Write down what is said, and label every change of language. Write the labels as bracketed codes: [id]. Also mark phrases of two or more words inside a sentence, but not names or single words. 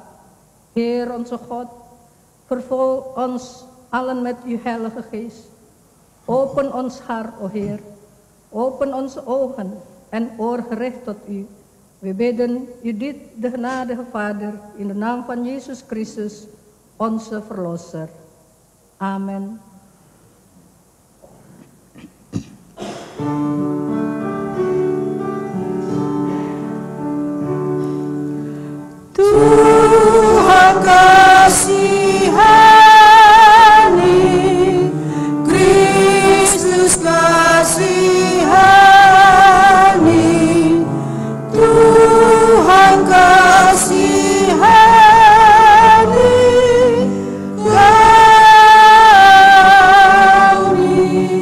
[nl] Heer onze God, vervul ons allen met uw heilige geest. Open ons hart, o Heer. Open onze ogen en oor gericht tot u. We bidden u dit, de genadige Vader, in de naam van Jezus Christus, onze Verlosser. Amen. [id] Tuhan kasihani, Kristus kasihani, Tuhan kasihani kami.